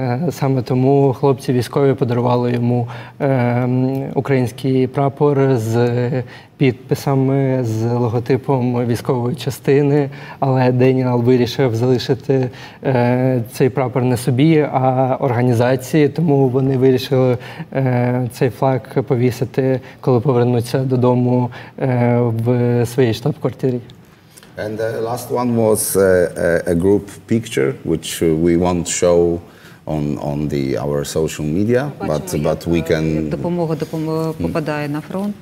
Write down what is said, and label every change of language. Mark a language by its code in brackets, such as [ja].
[uk] Саме тому хлопці військові подарували йому український прапор з підписами, з логотипом військової частини, але Деніел вирішив залишити цей прапор не собі, а організації, тому вони вирішили цей флаг повісити, коли повернуться додому в своїй штаб-квартирі. [en] And the last one was a group picture, which we won't show on our social media, but we can. [uk] Допомога попадає на фронт.